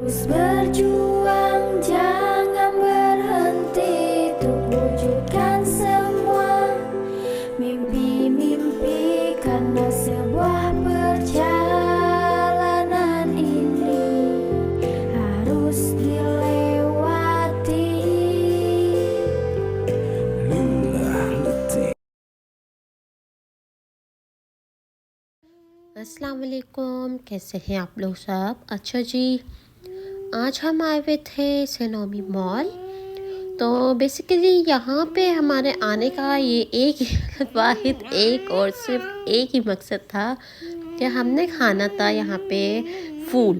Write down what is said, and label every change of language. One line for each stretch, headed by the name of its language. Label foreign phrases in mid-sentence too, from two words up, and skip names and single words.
Indonesian: Terus berjuang, jangan berhenti untuk wujudkan semua mimpi-mimpi, karena sebuah perjalanan ini harus dilewati.
Arabic: السلام علیکم,
Urdu: کیسے ہیں آپ لوگ سب. اچھا جی، آج ہم آئے ہوئے تھے سینومی مال. تو بیسکلی یہاں پہ ہمارے آنے کا یہ ایک واحد ایک اور صرف ایک ہی مقصد تھا کہ ہم نے کھانا تھا یہاں پہ فول.